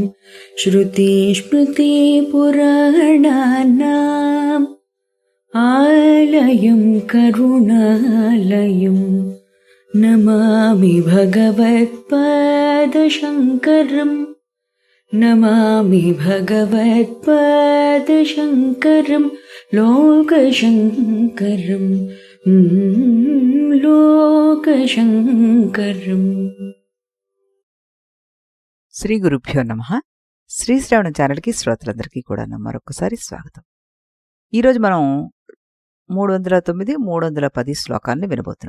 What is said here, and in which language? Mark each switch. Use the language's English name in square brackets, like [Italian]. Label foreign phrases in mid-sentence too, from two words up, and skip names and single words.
[Sanskrit] श्रुतिस्मृतिपुराणानाम् आलयं करुणालयं नमामि भगवत्पादशङ्करम् नमामि भगवत्पादशङ्करं लोकशङ्करं లోకశంకరం. శ్రీ గురుభ్యో నమః. [Telugu] శ్రీ శ్రవణ ఛానల్కి శ్రోతలందరికీ కూడా మరొకసారి స్వాగతం. ఈరోజు మనం 309, 310 శ్లోకాలను వినబోతున్నాం.